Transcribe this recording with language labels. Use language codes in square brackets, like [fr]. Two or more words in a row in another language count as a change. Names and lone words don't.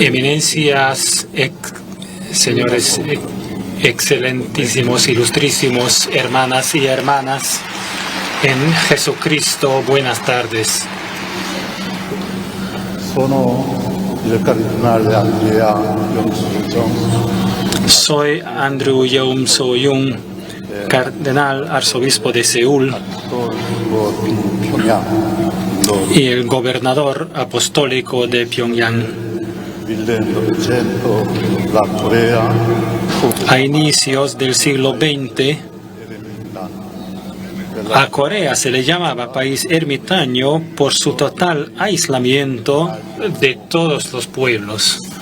[es] Eminencias, señores excelentísimos, ilustrísimos, hermanas y hermanas en Jesucristo, buenas tardes. [it] Sono il cardinale Andrea Yeom So-young. [es] Soy Andrew Yeom So-young, cardenal arzobispo de Seúl y el gobernador apostólico de Pyongyang. A inicios del siglo XX, a Corea se le llamaba país ermitaño por su total aislamiento de todos los pueblos.